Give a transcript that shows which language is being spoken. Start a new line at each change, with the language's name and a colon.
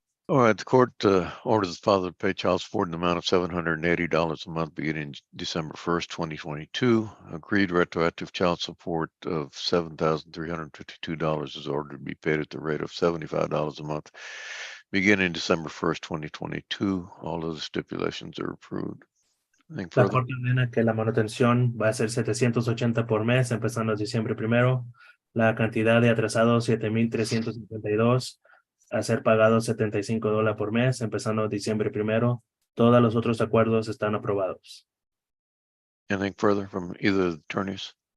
English: All right, the court orders the father to pay child support in the amount of $780 a month beginning December 1st, 2022. Agreed retroactive child support of $7,352 is ordered to be paid at the rate of $75 a month beginning December 1st, 2022. All of the stipulations are approved. Anything
Spanish: La
English: further?
Spanish: corte ordena que la manutención va a ser 780 por mes, empezando diciembre 1º. La cantidad de atrasados 7,352, a ser pagados $75 por mes, empezando diciembre 1º. Todos los otros acuerdos están aprobados.
English: Anything further from either of the attorneys?